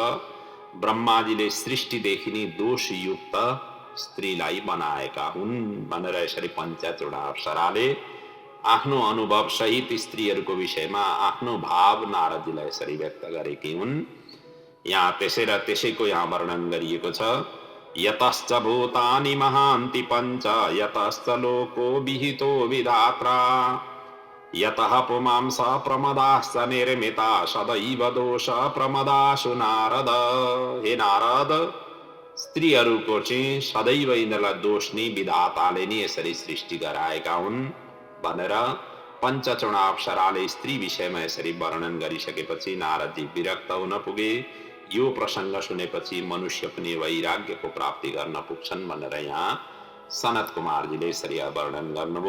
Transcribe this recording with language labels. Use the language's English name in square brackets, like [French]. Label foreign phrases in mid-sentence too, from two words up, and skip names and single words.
[Nepali] ब्रह्माजीले सृष्टिदेखि नै दोषयुक्त स्त्रीलाई बनाएका हुन् भनेर यसरी पञ्चचूडा अप्सराले आफ्नो अनुभव सहित स्त्रीहरूको विषयमा आफ्नो भाव नारदजीलाई यसरी व्यक्त गरेकी हुन्। यहाँ त्यसै र त्यसैको यहाँ वर्णन गरिएको छ। [Sanskrit] यतश्च भूतानि महान्ति पञ्च यतश्च लोको विहितो विधात्रा यतः पुमांस प्रमदाश्च निर्मिता सदैव दोष प्रमदासु नारद। [Nepali] हे नारद, स्त्रीहरूको चाहिँ सदैव यिनीहरूलाई दोष नै विधाताले नै यसरी सृष्टि गराएका हुन् भनेर पञ्चचूडा अप्सराले स्त्री विषयमा यसरी वर्णन गरिसकेपछि नारदजी विरक्त हुन पुगे। यो प्रसङ्ग सुनेपछि मनुष्य पनि वैराग्यको प्राप्ति गर्न पुग्छन् भनेर यहाँ सनत कुमारजीले यसरी वर्णन गर्नुभयो।